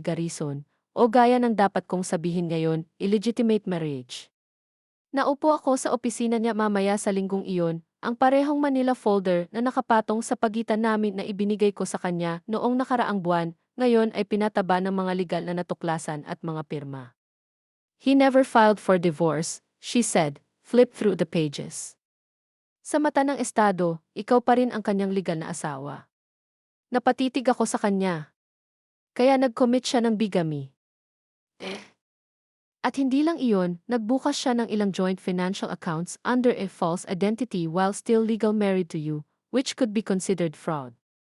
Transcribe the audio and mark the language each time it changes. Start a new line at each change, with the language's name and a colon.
Filipino: Garrison, o gaya ng dapat kong sabihin ngayon,
English: illegitimate marriage.
Filipino: Naupo ako sa opisina niya mamaya sa linggong iyon, ang parehong Manila folder na nakapatong sa pagitan namin na ibinigay ko sa kanya noong nakaraang buwan, ngayon ay pinataba ng mga legal na natuklasan at mga pirma.
English: He never filed for divorce, she said, flip through the pages.
Filipino: Sa mata ng estado, ikaw pa rin ang kanyang legal na asawa. Napatitig ako sa kanya. Kaya nag-commit siya ng bigamy. At hindi lang iyon, nagbukas siya ng ilang
English: joint financial accounts under a false identity while still legal married to you, which could be considered fraud.